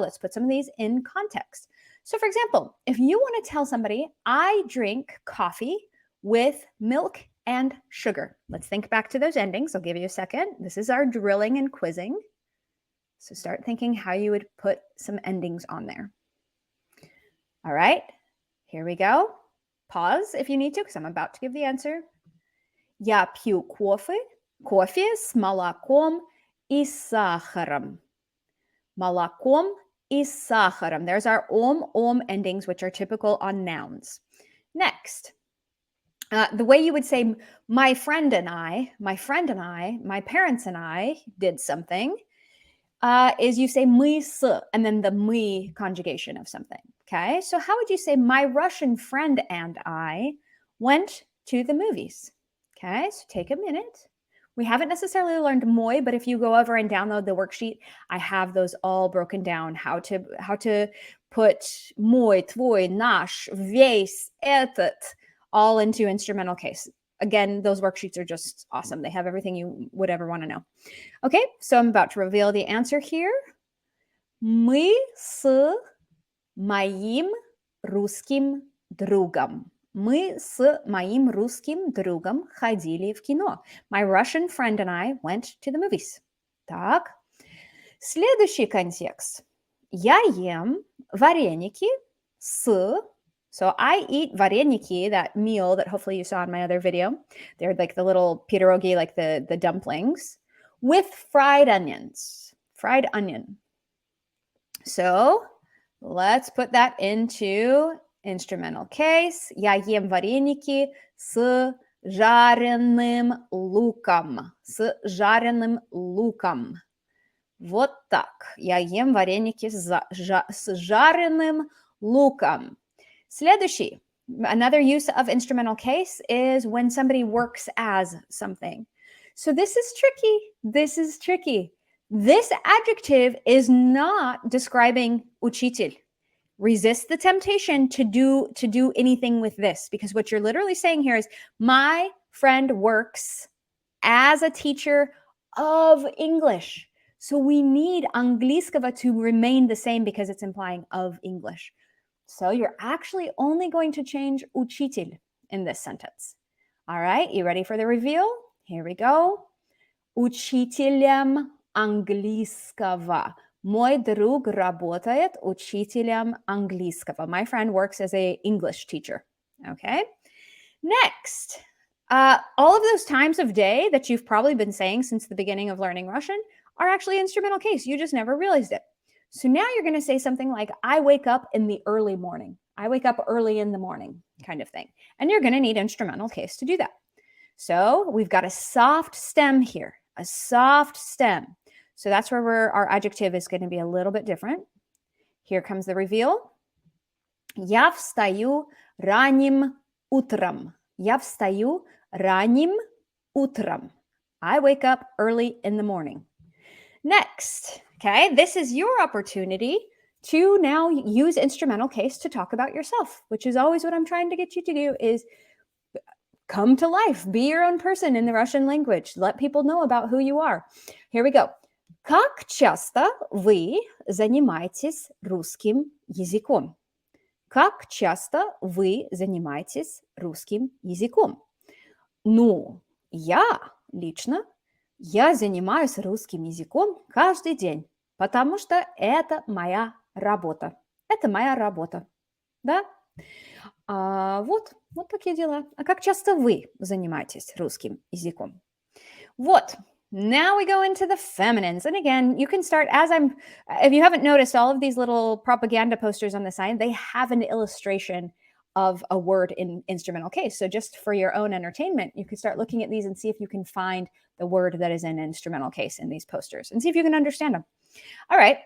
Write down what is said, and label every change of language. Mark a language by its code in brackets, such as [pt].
[en] Let's put some of these in context. So for example, if you want to tell somebody, I drink coffee with milk and sugar. Let's think back to those endings. I'll give you a second. This is our drilling and quizzing. So start thinking how you would put some endings on there. All right, here we go. Pause if you need to, because I'm about to give the answer. [ru] Я пью кофе с молоком и сахаром. Молоком и сахаром. [en] There's our endings, which are typical on nouns. Next, the way you would say my friend and I, my parents and I did something, is you say [ru] мы с, [en] and then the мы conjugation of something. Okay, so how would you say my Russian friend and I went to the movies? Okay, so take a minute. We haven't necessarily learned mой, but if you go over and download the worksheet, I have those all broken down, how to put мой, твой, наш, весь, этот, all into instrumental case. Again, those worksheets are just awesome. They have everything you would ever want to know. Okay, so I'm about to reveal the answer here. [ru] Мы с моим русским другом. Мы с моим русским другом ходили в кино. [en] My Russian friend and I went to the movies. [ru] Так. Следующий контекст. Я ем вареники с... [en] So I eat vareniki, that meal that hopefully you saw in my other video. They're like the little pierogi, like the dumplings, with fried onions. Fried onion. So let's put that into instrumental case. [ru] Я ем вареники с жареным луком. С жареным луком. Вот так. Я ем вареники с жареным луком. Следующий, [en] another use of instrumental case is when somebody works as something. So this is tricky. This is tricky. This adjective is not describing учитель. Resist the temptation to do anything with this, because what you're literally saying here is my friend works as a teacher of English. So we need английского to remain the same because it's implying of English. So you're actually only going to change учитель in this sentence. All right, you ready for the reveal? Here we go. [ru] Учителем английского. Мой друг работает учителем английского. [en] My friend works as an English teacher. Okay. Next, all of those times of day that you've probably been saying since the beginning of learning Russian are actually instrumental case. You just never realized it. So now you're going to say something like, I wake up in the early morning. I wake up early in the morning, kind of thing. And you're going to need instrumental case to do that. So we've got a soft stem here, a soft stem. So that's where our adjective is going to be a little bit different. Here comes the reveal. [ru] Я встаю ранним утром. Я встаю ранним утром. [en] I wake up early in the morning. Next, okay, this is your opportunity to now use instrumental case to talk about yourself, which is always what I'm trying to get you to do is come to life, be your own person in the Russian language. Let people know about who you are. Here we go. [ru] Как часто вы занимаетесь русским языком? Как часто вы занимаетесь русским языком? Ну, я лично, я занимаюсь русским языком каждый день, потому что это моя работа. Это моя работа. Да? Вот такие дела. А как часто вы занимаетесь русским языком? Вот. [en] Now we go into the feminines. And again, you can start if you haven't noticed, all of these little propaganda posters on the side, they have an illustration of a word in instrumental case. So just for your own entertainment, you can start looking at these and see if you can find the word that is in instrumental case in these posters and see if you can understand them. All right.